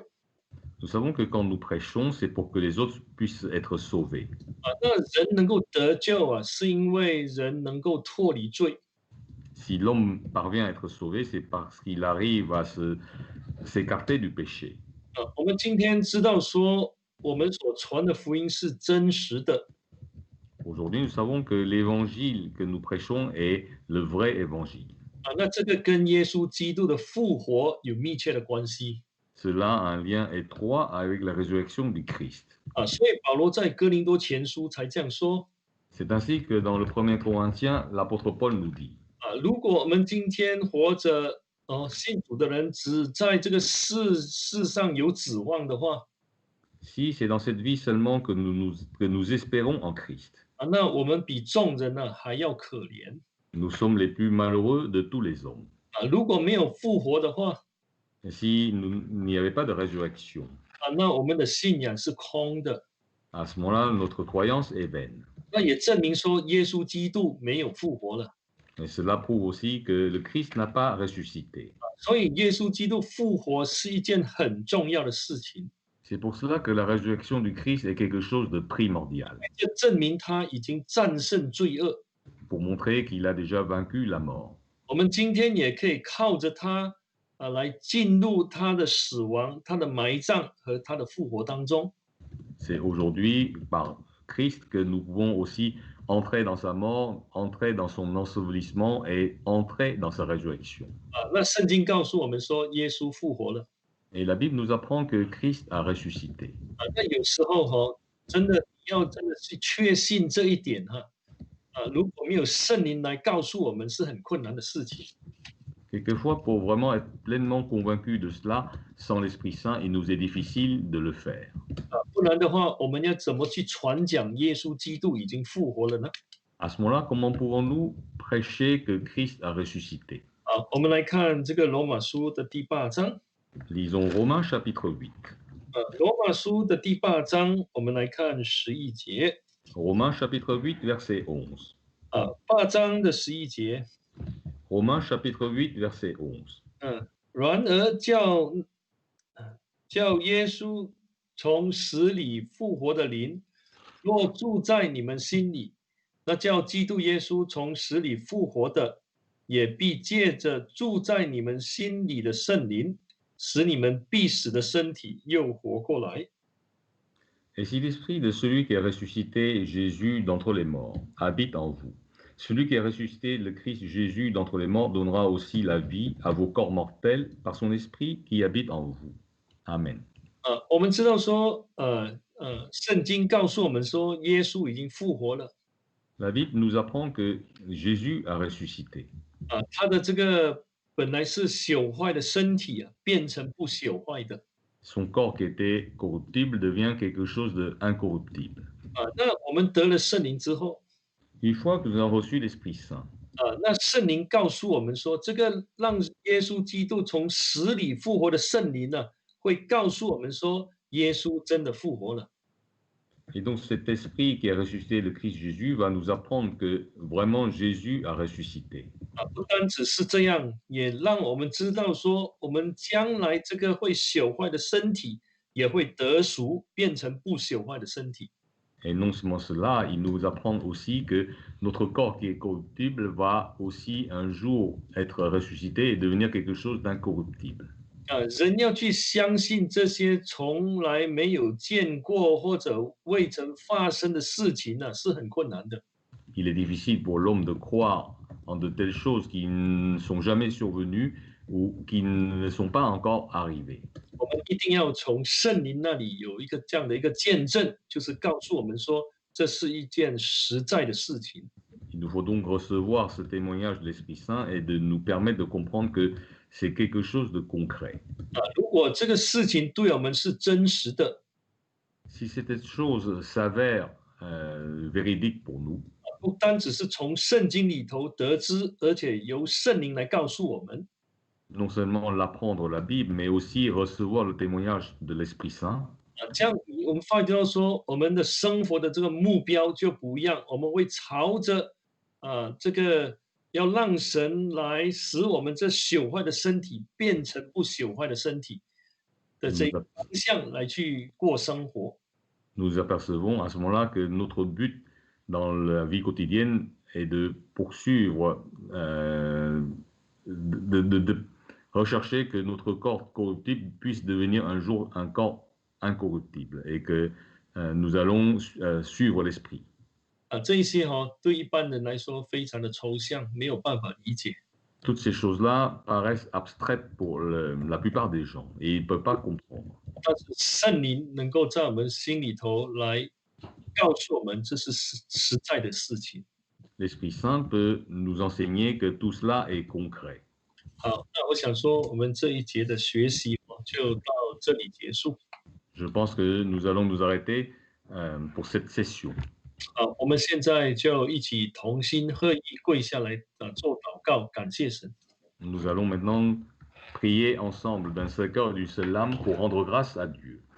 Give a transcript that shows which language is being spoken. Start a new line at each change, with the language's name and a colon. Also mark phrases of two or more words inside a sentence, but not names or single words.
French: Nous savons que quand nous prêchons, c'est pour que les autres puissent être sauvés.
Chinese: 那人能够得救是因为人能够脱离罪。
French: Si l'homme parvient à être sauvé, c'est parce qu'il arrive à s'écarter du péché.
Chinese: 我们今天知道说我们所传的福音是真实的。
French: Aujourd'hui, nous savons que l'évangile que nous prêchons est le vrai évangile.
Chinese: 那这个跟耶稣基督的复活有密切的关系。
French: Cela a un lien étroit avec la résurrection du Christ.
Chinese: 所以保罗在哥林多前书才这样说。
French: C'est ainsi que dans le 1er Corinthiens, l'apôtre Paul nous dit
Chinese: 如果我们今天活着信主的人只在这个世上有指望的话，
French: si c'est dans cette vie seulement que nous espérons en Christ,
Chinese: 那我们比众人还要可怜。
French: nous sommes les plus malheureux de tous les hommes.
Chinese: 如果没有复活的话，
French: Et s'il n'y avait pas de résurrection,
Chinese: 那我们的信仰是空的。
French: à ce moment-là, notre croyance est vaine.
Chinese: 那也证明说耶稣基督没有复活了。
French: Et cela prouve aussi que le Christ n'a pas ressuscité.
Chinese: 所以耶稣基督复活是一件很重要的事情。
French: C'est pour cela que la résurrection du Christ est quelque chose de primordial,
Chinese: 这证明他已经战胜罪恶。
French: pour montrer qu'il a déjà vaincu la mort.
Chinese: 我们今天也可以靠着他来进入他的死亡、他的埋葬和他的复活当中。
French: C'est aujourd'hui par Christ que nous pouvons aussi entrer dans sa mort, entrer dans son ensevelissement et entrer dans sa résurrection.
Chinese: 那圣经告诉我们说，耶稣复活了。
French: Et la Bible nous apprend que Christ a ressuscité.
Chinese: 那有时候真的去确信这一点如果没有圣灵来告诉我们，是很困难的事情。
French: Quelquefois, pour vraiment être pleinement convaincu de cela, sans l'Esprit Saint, il nous est difficile de le faire.
Chinese: 不然的话，我们要怎么去传讲耶稣基督已经复活了呢？
French: À ce moment-là, comment pouvons-nous prêcher que Christ a ressuscité?
Chinese: 我们来看这个罗马书的第8章。
French: Lisons Romains chapitre 8.
Chinese: 罗马书的第8章，我们来看11节。
French: Romains chapitre 8, verset 11.
Chinese: 8 章的11节。
French: Romains chapitre 8, verset 11.
Chinese: 然而叫耶稣从死里复活的灵，若住在你们心里，那叫基督耶稣从死里复活的，也必借着住在你们心里的圣灵，使你们必死的身体又活过来。
French: Et si l'esprit de celui qui a ressuscité Jésus d'entre les morts habite en vous, celui qui a ressuscité le Christ Jésus d'entre les morts donnera aussi la vie à vos corps mortels par son esprit qui habite en vous. Amen.
Chinese: 我们知道说，圣经告诉我们说，耶稣已经复活了。
French: La Bible nous apprend que Jésus a ressuscité.
Chinese: 他的这个本来是朽坏的身体变成不朽坏的。
French: Son corps qui était corruptible devient quelque chose d'incorruptible.
Chinese: 那我们得了圣灵之后，
French: Une fois que nous avons reçu l'Esprit Saint,
Chinese: 那圣灵告诉我们说，这个让耶稣基督从死里复活的圣灵会告诉我们说，耶稣真的复活了。
French: et donc cet esprit qui a ressuscité le Christ Jésus va nous apprendre que vraiment Jésus a ressuscité.
Chinese: 不单只是这样，也让我们知道说，我们将来这个会朽坏的身体也会得赎，变成不朽坏的身体。
French: Et non seulement cela, il nous apprend aussi que notre corps qui est corruptible va aussi un jour être ressuscité et devenir quelque chose d'incorruptible.
Chinese: 人要去相信这些从来没有见过或者未曾发生的事情呢，是很困难的。
French: Il est difficile pour l'homme de croire en de telles choses qui ne sont jamais survenues ou qui ne sont pas encore arrivées.
Chinese: 我们一定要从圣灵那里有一个这样的一个见证，就是告诉我们说，这是一件实在的事情。
French: Il nous faut donc recevoir ce témoignage de l'Esprit Saint et de nous permettre de comprendre que c'est quelque chose de concret.
Chinese: 如果这个事情对我们是真实的，
French: Si cette chose s'avère véridique pour nous,
Chinese: 不单只是从圣经里头得知，而且由圣灵来告诉我们，
French: non seulement l'apprendre la Bible, mais aussi recevoir le témoignage de l'Esprit Saint.
Chinese: 这样我们发觉到说，我们的生活的这个目标就不一样，我们会朝着这个要让神来使我们这朽坏的身体变成不朽坏的身体的这个方向来去过生活。
French: Nous apercevons à ce moment-là que notre but dans la vie quotidienne est de poursuivre, de rechercher que notre corps corruptible puisse devenir un jour un corps incorruptible et que nous allons suivre l'esprit.
Chinese: 这一些对一般人来说非常的抽象，没有办法理解。
French: Toutes ces choses-là paraissent abstraites pour la plupart des gens et ils ne peuvent pas comprendre.
Chinese: 但是圣灵能够在我们心里头来告诉我们，这是实在的事情。
French: L'Esprit Saint peut nous enseigner que tout cela est concret.
Chinese: 好，那我想说，我们这一节的学习就到这里结束。
French: Je pense que nous allons nous arrêter pour cette session.
Chinese: 好，我们现在就一起同心合意跪下来做祷告，感谢神。
French: Nous allons maintenant prier ensemble d'un seul cœur et d'une seule âme pour rendre grâce à Dieu.